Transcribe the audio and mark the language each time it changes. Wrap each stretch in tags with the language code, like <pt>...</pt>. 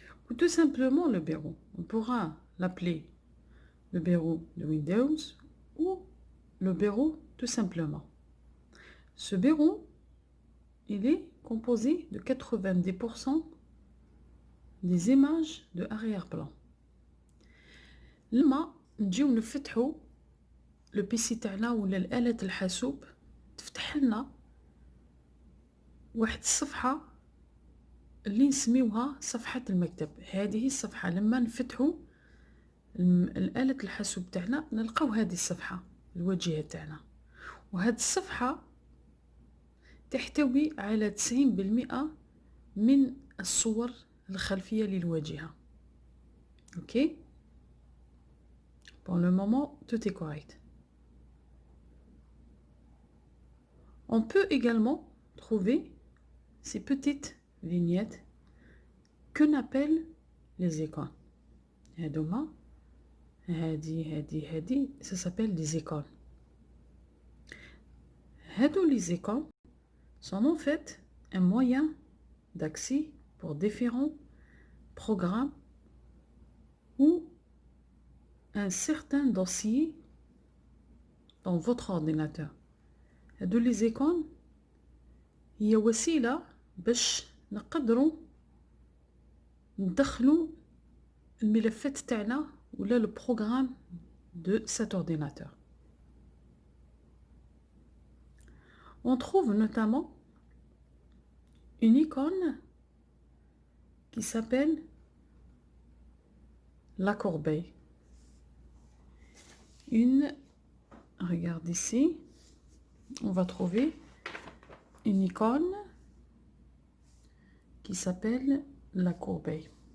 <fr>Ou tout simplement le verrou. On pourra l'appeler le verrou de Windows ou le verrou tout simplement. Ce verrou, il est composé de 90% des images de arrière-plan.</fr> <ar>لما نجيو نفتحو لو بيسي تاعنا ولا الآلة الحاسوب تفتح لنا واحد الصفحة اللي نسميوها صفحة المكتب. هذه الصفحة لما نفتحو الآلة الحاسوب تاعنا نلقاو هذه الصفحة الواجهة تاعنا، وهذه الصفحة تحتوي على 90% من الصور الخلفية للواجهة. اوكي،</ar> <fr>pour le moment tout est correct. On peut également trouver ces petites vignettes qu'on appelle les icônes. Ça s'appelle des icônes. Les icônes sont en fait un moyen d'accès pour différents programmes ou un certain dossier dans votre ordinateur. Les icônes</fr> <ar>هي وسيلة باش نقدروا ندخلوا الملفات تاعنا ولا</ar> <fr>le programme de cet ordinateur. On trouve notamment une icône qui s'appelle la corbeille. Regarde ici, on va trouver une icône qui s'appelle la corbeille.</fr>